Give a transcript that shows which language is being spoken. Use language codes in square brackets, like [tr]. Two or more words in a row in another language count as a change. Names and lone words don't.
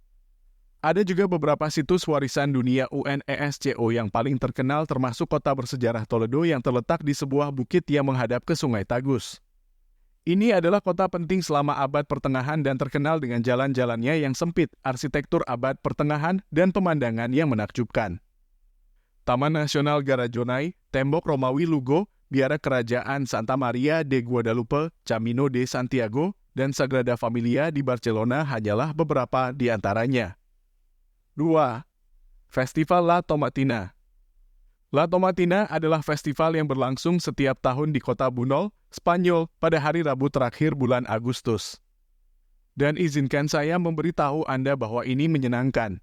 [id] Ada juga beberapa situs warisan dunia UNESCO yang paling terkenal termasuk kota bersejarah Toledo yang terletak di sebuah bukit yang menghadap ke Sungai Tagus. Ini adalah kota penting selama abad pertengahan dan terkenal dengan jalan-jalannya yang sempit, arsitektur abad pertengahan, dan pemandangan yang menakjubkan. Taman Nasional Garajonay, Tembok Romawi Lugo, Biara Kerajaan Santa Maria de Guadalupe, Camino de Santiago, dan Sagrada Familia di Barcelona hanyalah beberapa di antaranya. 2. Festival La Tomatina. La Tomatina adalah festival yang berlangsung setiap tahun di kota Bunol, Spanyol, pada hari Rabu terakhir bulan Agustus. Dan izinkan saya memberitahu Anda bahwa ini menyenangkan.